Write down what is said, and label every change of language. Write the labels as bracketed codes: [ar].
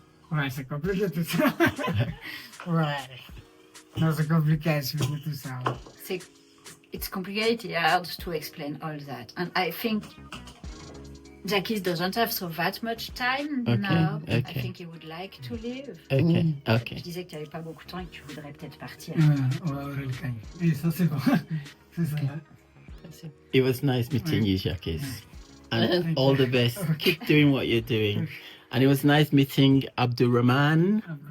[fr] Ouais, c'est compliqué tout ça. Ouais. Non, c'est compliqué à expliquer tout ça. [en] It's complicated, hard to explain all that. And I think Djakis doesn't have so that much time now. Okay. I think he would like to leave. Okay. [fr] Je disais que tu n'avais pas beaucoup de temps et que tu voudrais peut-être partir. Ouais, et ça, c'est bon. C'est ça. [en] It was nice meeting you, Djakis. And all the best. Keep doing what you're doing. And it was nice meeting Abdurrahman.